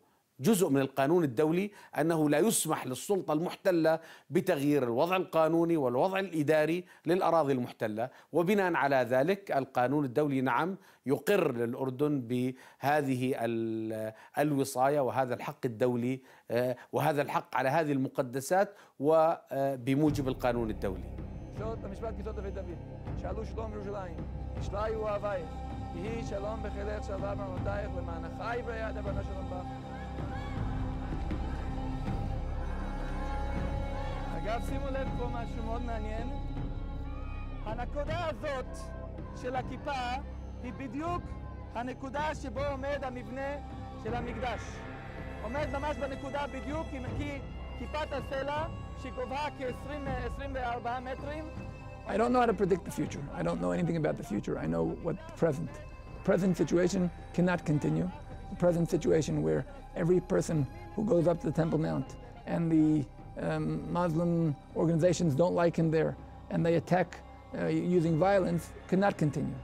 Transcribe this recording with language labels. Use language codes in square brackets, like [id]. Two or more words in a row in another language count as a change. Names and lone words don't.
[ar] جزء من القانون الدولي أنه لا يسمح للسلطة المحتلة بتغيير الوضع القانوني والوضع الإداري للأراضي المحتلة، وبناء على ذلك القانون الدولي نعم يقر للأردن بهذه الوصاية وهذا الحق الدولي وهذا الحق على هذه المقدسات وبموجب القانون الدولي. [he] אגב, שימו לב פה משהו מאוד מעניין. הנקודה הזאת של הכיפה היא בדיוק הנקודה שבו עומד המבנה של המקדש. עומד ממש בנקודה בדיוק, כי כיפת הסלע שגובהה כ-24 מטרים. [en] I don't know how to predict the future. I don't know anything about the future. I know what the present situation cannot continue. The present situation where every person who goes up to the Temple Mount and the Muslim organizations don't like him there and they attack using violence cannot continue.